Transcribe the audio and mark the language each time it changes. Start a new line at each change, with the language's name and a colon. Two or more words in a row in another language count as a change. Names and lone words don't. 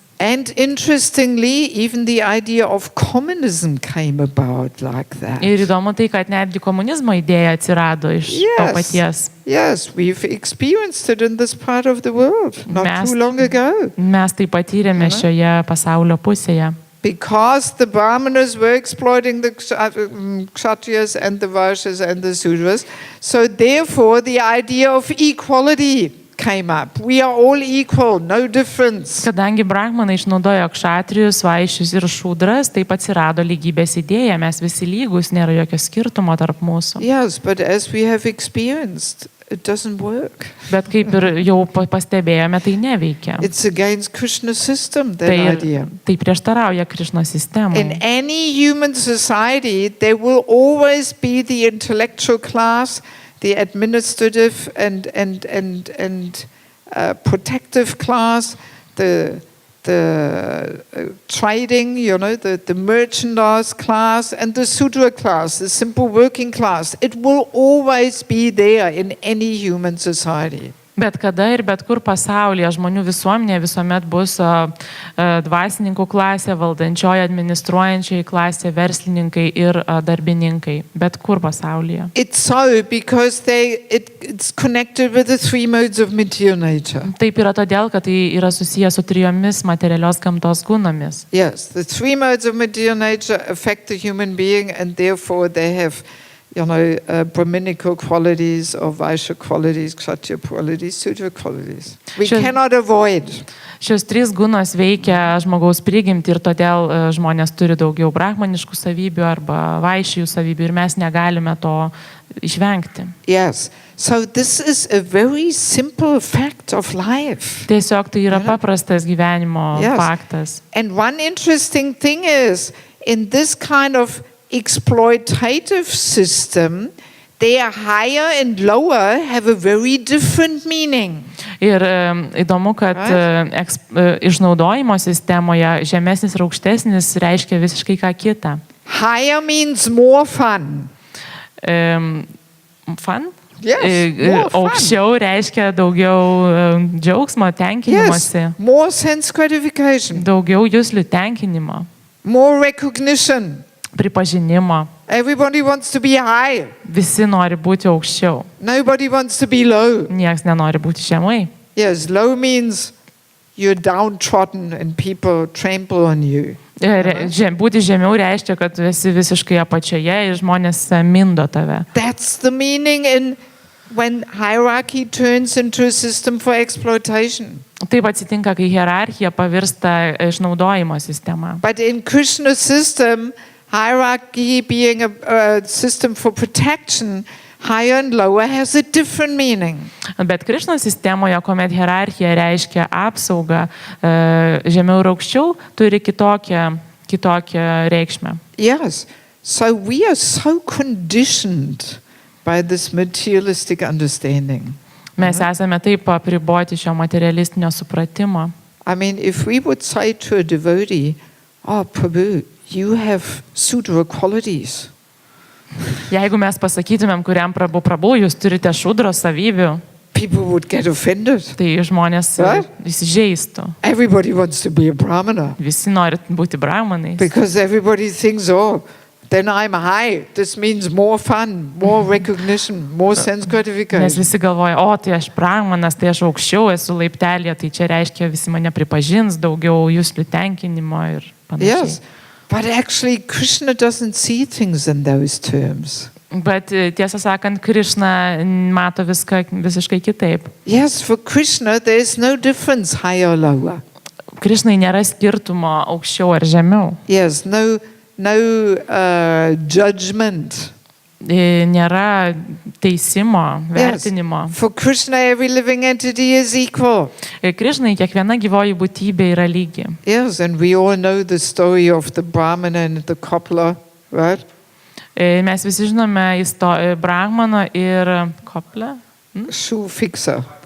English: And interestingly, even the idea of communism came about like that.
Lithuanian: Ir įdomu tai, kad netgi komunizmo idėja atsirado iš to paties.
English: Yes, we've experienced it in this part of the world not too long ago.
Lithuanian: Mes tai patyrėme šioje pasaulio pusėje.
English: Because the Brahmanas were exploiting the Kshatriyas and the Vaishyas and the Sudras, so therefore the idea of equality came up. We are all equal, no difference.
Lithuanian: Kadangi brahmanai išnaudojo kšatrijus, vaišius ir šudras, taip atsirado lygybės idėja, mes visi lygus, nėra jokio skirtumo tarp mūsų.
English: Yes, but as we have experienced, it doesn't work.
Lithuanian: Bet kaip ir jau pastebėjome, tai neveikia.
English: It's against Krishna's system, that idea.
Lithuanian: Tai prieštarauja Krišnos sistemai.
English: In any human society, there will always be the intellectual class, the administrative and protective class, the trading, the merchandise class, and the Sudra class, the simple working class. It will always be there in any human society.
Lithuanian: Bet kada ir bet kur pasaulyje žmonių visuomenė visuomet bus dvasininkų klasė, valdančioji, administruojančioji klasė, verslininkai ir darbininkai. Bet kur pasaulyje.
English: It's so because it's connected with the three modes of material nature.
Lithuanian: Taip yra todėl, kad tai yra susijęs su trijomis materialios gamtos gunomis.
English: Yes, the three modes of material nature affect the human being and therefore they have Brahminical qualities or Vaishya qualities, Kshatriya qualities, Sudra qualities. We Sure. cannot avoid.
Lithuanian: Šios trys gunos veikia žmogaus prigimtį ir todėl žmonės turi daugiau brahmaniškų savybių arba vaišijų savybių ir mes negalime to išvengti.
English: Yes. So this is a very simple fact of life.
Lithuanian: Tiesiog tai yra paprastas gyvenimo
English: Yes.
Lithuanian: faktas.
English: And one interesting thing is, in this kind of exploitative system, their higher and lower have a very different meaning.
Lithuanian: Ir įdomu, kad išnaudojimo sistemoje žemesnis ir aukštesnis reiškia visiškai ką kitą.
English: Higher means more fun. Fun? Yes, more fun.
Lithuanian: Aukščiau reiškia daugiau džiaugsmo, tenkinimosi,
English: Yes, more sense gratification,
Lithuanian: daugiau juslių tenkinimo,
English: more recognition.
Lithuanian: pripažinimo.
English: Everybody wants to be high.
Lithuanian: Visi nori būti aukščiau.
English: Nobody wants to be low.
Lithuanian: Niekas nenori būti žemai.
English: Yes, low means you're downtrodden and people trample on you.
Lithuanian: Būti žemiau reiškia, kad esi visiškai apačioje ir žmonės mindo tave.
English: That's the meaning in when hierarchy turns into a system for exploitation.
Lithuanian: Taip atsitinka, kai hierarchija pavirsta išnaudojimo sistema.
English: But in Krishna system, hierarchy being a system for protection, higher and lower has a different meaning.
Lithuanian: Bet Krišnos sistemoje, kuomet hierarchija reiškia apsaugą, žemiau ir aukščiau, turi kitokią reikšmę.
English: Yes. So we are so conditioned by this materialistic understanding.
Lithuanian: Mes esame taip apriboti šio materialistinio supratimo.
English: I mean, if we would say to a devotee, "Oh, Prabhu, you have Sudra qualities."
Lithuanian: Jeigu mes pasakytumėm, kuriam Prabhu, jūs turite šudros savybių,
English: People would get offended.
Lithuanian: tai žmonės įsižeistų.
English: Everybody wants to be a brahmana
Lithuanian: Visi nori būti brahmanais.
English: because everybody thinks, "Oh, then I'm high. This means more fun, more recognition, more sense
Lithuanian: Nes
English: gratification."
Lithuanian: visi galvoja, o tai aš brahmanas, tai aš aukščiau esu laiptelėje, tai čia reiškia visi mane pripažins, daugiau juslių tenkinimo ir panašiai.
English: Yes. But actually, Krishna doesn't see things in those terms.
Lithuanian: Bet tiesą sakant, Krišna mato viską visiškai kitaip.
English: Yes, for Krishna, there's no difference higher or lower.
Lithuanian: Krišnai nėra skirtumo aukščiau ar žemiau.
English: Yes, no judgment.
Lithuanian: Nėra teisimo, vertinimo.
English: For Krishna, every living entity is equal.
Lithuanian: Krišnai kiekviena gyvoji būtybė yra lygi.
English: Yes, and we all know the story of the Brahmana and the cobbler, right?
Lithuanian: Mes visi žinome Brahmano ir koplę.
English: Shoe fixer.